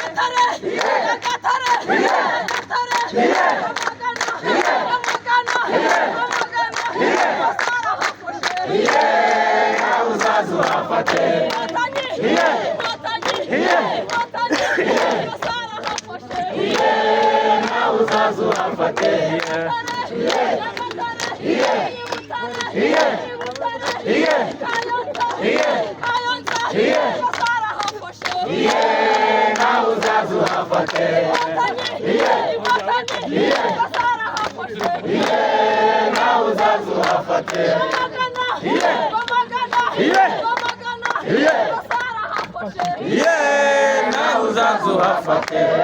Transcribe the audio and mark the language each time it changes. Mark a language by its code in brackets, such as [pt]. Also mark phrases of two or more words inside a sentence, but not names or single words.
[rw] Nyagatare! Nyagatare! Nyagatare! Amagana! Amagana! Amagana! Inkotanyi! Inkotanyi! Inkotanyi! Iye, nawe uzaze uhafate. Iye. Iye. Iye. Iye. Iye. Iye. Iye, nawe uzaze uhafate. Iye. Iye. Iye, nawe uzaze uhafate. Rwamagana, Iye. Rwamagana, Iye. Rwamagana, Iye. Gasarahafashe. Iye, nawe uzaze uhafate.